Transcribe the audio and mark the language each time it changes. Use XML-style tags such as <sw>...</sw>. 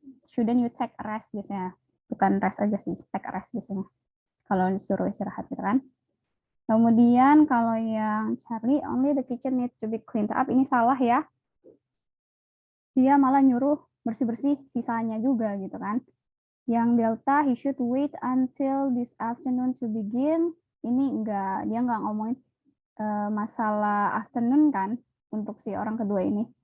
<en>Shouldn't you take a rest</en> <id>biasanya. Bukan rest aja sih,</id> <en>take a rest</en> <id>biasanya. Kalau disuruh istirahat gitu kan. Kemudian kalau yang Charlie,</id> <en>only the kitchen needs to be cleaned up.</en> <id>Ini salah ya. Dia malah nyuruh bersih-bersih sisanya juga gitu kan.</id> <en>Yang Delta, he should wait until this afternoon to begin.</en> <id>Ini enggak, dia nggak ngomongin masalah afternoon kan untuk si orang kedua ini.</id>